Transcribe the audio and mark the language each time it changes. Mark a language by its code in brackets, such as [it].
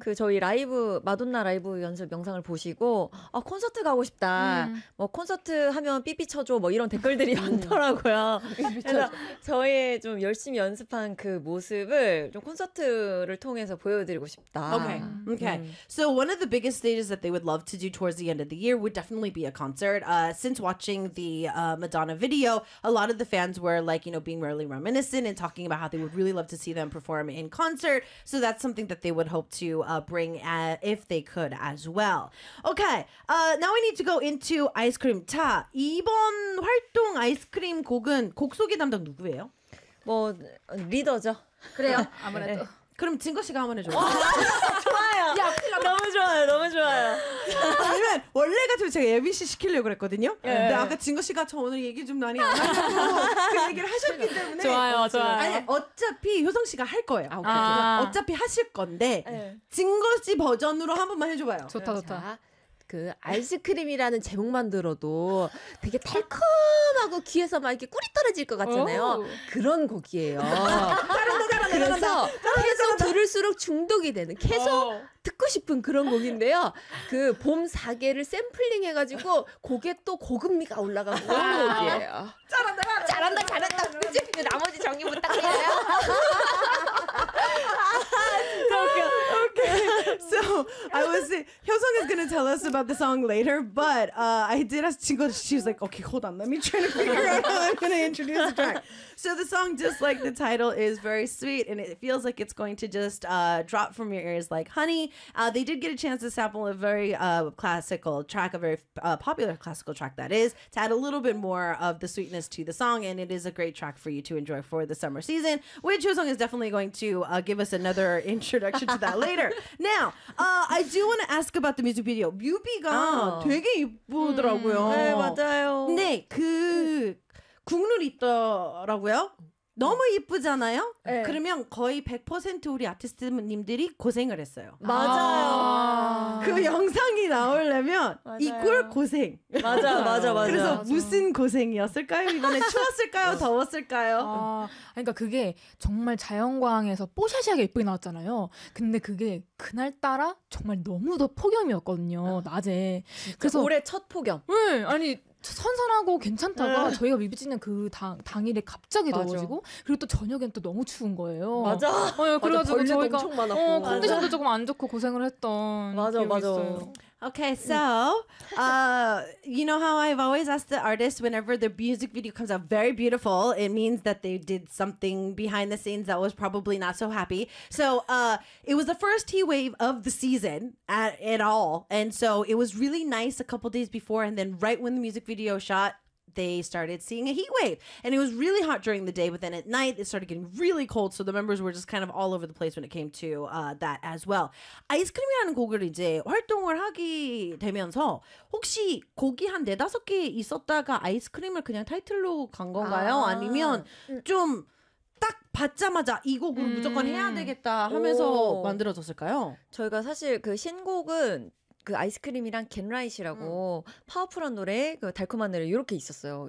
[ko] 그 저희 라이브 마돈나 라이브 연습 영상을 보시고 아 콘서트 가고 싶다. 뭐 콘서트 하면 삐삐 쳐줘 뭐 이런 댓글들이 많더라고요. 그래서 저희의 좀 열심히 연습한 그 모습을 좀 콘서트를 통해서 보여드리고 싶다. [en] Okay. Okay. So one of the biggest stages that they would love to do towards the end of the year would definitely be a concert. Since watching the Madonna video, a lot of the fans were like, you know, being really reminiscent and talking about how they would really love to see them perform in concert, so that's something that they would hope to bring if they could as well. Okay, now we need to go into Ice Cream. [ko] 자, 이번 활동 아이스크림 곡은 곡 소개 담당 누구예요? 뭐 리더죠. 그래요? 아무래도. 네. 그럼 진거 씨가 한번 해줘요. 좋아요. 야, 너무 좋아요. 너무 좋아요. 아니면 원래 같으면 제가 예빈 씨 시키려고 그랬거든요. 예. 근데 아까 진거 씨가 저 오늘 얘기 좀 많이 안 하고 그 얘기를 하셨기 때문에 좋아요. 좋아요. 아니 어차피 효성 씨가 할 거예요. 아, 오케이. 아. 어차피 하실 건데 예. 진거 씨 버전으로 한 번만 해줘봐요. 좋다 좋다. 그 아이스크림이라는 제목만 들어도 되게 달콤하고 귀에서 막 이렇게 꿀이 떨어질 것 같잖아요. 오우. 그런 곡이에요. 그래서 계속 들을수록 중독이 되는 계속 듣고 싶은 그런 곡인데요. 그 봄 4개를 샘플링 해가지고 곡에 또 고급미가 올라가고 그런 곡이에요. 잘한다 잘한다 잘한다 잘한다. 그치? 나머지 정리 부탁드려요. [en] So I was, Hyosung is going to tell us about the song later, but I did ask Jingo, she was like, okay, hold on, let me try to figure out how I'm going to introduce the track. So the song, just like the title, is very sweet, and it feels like it's going to just drop from your ears like honey. They did get a chance to sample a very classical track, a very popular classical track, that is, to add a little bit more of the sweetness to the song, and it is a great track for you to enjoy for the summer season, which Hyosung is definitely going to give us another introduction to that later. Now, I do want to ask about the music video. [ko] 뮤비가 되게 이쁘더라고요. 네, 맞아요. 네, 그 국룰 있더라고요. 너무 이쁘잖아요. 네. 그러면 거의 100% 우리 아티스트님들이 고생을 했어요. 맞아요. 아~ 그 영상이 나오려면 이꼴 고생. 맞아, 맞아, 맞아. 그래서 무슨 고생이었을까요? 이번에 추웠을까요? 더웠을까요? 아, 그러니까 그게 정말 자연광에서 뽀샤시하게 예쁘게 나왔잖아요. 근데 그게 그날따라 정말 너무도 폭염이었거든요. 낮에. 그래서 올해 첫 폭염. 네, 아니 선선하고 괜찮다가 저희가 뮤비 찍는 그 당일에 갑자기 더워지고 그리고 또 저녁엔 또 너무 추운 거예요. 맞아. 그래가지고 맞아, 저희가 엄청 많았고. 컨디션도 조금 안 좋고 고생을 했던 맞아 맞아 있어요. [en] Okay, so you know how I've always asked the artists whenever their music video comes out very beautiful, it means that they did something behind the scenes that was probably not so happy. So it was the first heat wave of the season at all. And so it was really nice a couple days before. And then right when the music video shot, they started seeing a heat wave. And it was really hot during the day, but then at night it started getting really cold. So the members were just kind of all over the place when it came to that as well. [ko] 아이스크림이라는 곡을 이제 활동을 하게 되면서 혹시 곡이 한 네다섯 개 있었다가 아이스크림을 그냥 타이틀로 간 건가요? 아. 아니면 좀 딱 받자마자 이 곡을 무조건 해야 되겠다 하면서 오. 만들어졌을까요? 저희가 사실 그 신곡은 그 아이스크림이랑 겟라잇이라고 파워풀한 노래, 그 달콤한 노래 이렇게 있었어요.